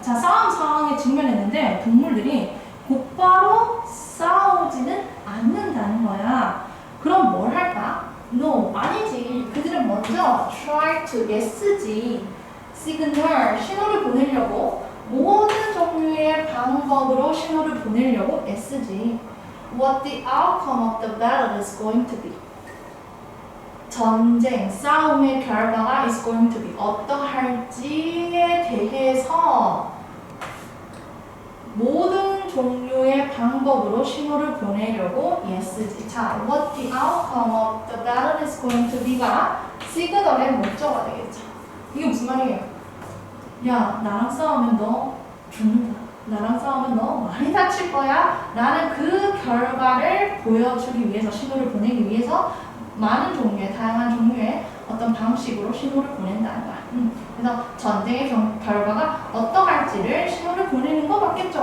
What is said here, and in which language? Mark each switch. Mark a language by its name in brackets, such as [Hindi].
[Korean] 자, 싸움 상황에 직면했는데 동물들이 곧바로 싸우지는 않는다는 거야. 그럼 뭘 할까? No, 아니지. 그들은 먼저 [English] try to SG, signal, [Korean] 신호를 보내려고 모든 종류의 방법으로 신호를 보내려고 SG. [English] What the outcome of the battle is going to be. [Korean] 전쟁, 싸움의 결과가 [English] is going to be [Korean] 어떠할지에 대해서 모든 종류의 방법으로 신호를 보내려고 SG. 자, [English] what the outcome of the battle is going to be [Korean] 가 시그널의 목적어가 되겠죠. 이게 무슨 말이에요? 야, 나랑 싸우면 너 죽는다. 나랑 싸우면 너 많이 다칠 거야. 라는 그 결과를 보여주기 위해서, 신호를 보내기 위해서 많은 종류의, 다양한 종류의 어떤 방식으로 신호를 보낸다는 거야. 그래서 전쟁의 결과가 어떠할지를 신호를 보내는 거 맞겠죠?